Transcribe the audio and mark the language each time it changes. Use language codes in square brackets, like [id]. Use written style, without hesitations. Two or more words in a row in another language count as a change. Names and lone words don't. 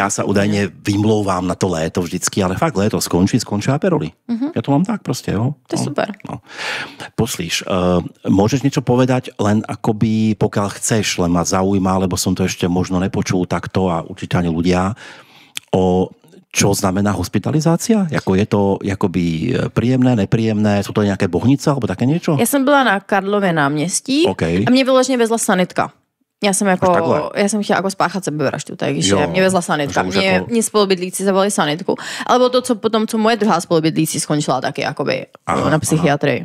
[sk] Ja sa údajne [cs] vymlouvám na to léto vždycky, ale fakt léto skončí Aperoli. Ja to mám tak prostě, jo. To je super. No. [sk] Poslíš, môžeš niečo povedať, len akoby, pokiaľ chceš, len ma zaujíma, lebo som to ešte možno nepočul takto a určite ani ľudia, o čo znamená hospitalizácia? [cs] Jako je to jakoby príjemné, nepříjemné? Jsou to nějaké bohnice alebo také něco? Já jsem byla na Karlově náměstí a mě vyloženě vezla sanitka. Já jsem chtěla jako spáchat sebevraždu, takže mě vezla sanitka. Mě spolubydlíci zavolali sanitku, ale bylo to co moje druhá spolubydlící skončila taky jakoby na psychiatrii.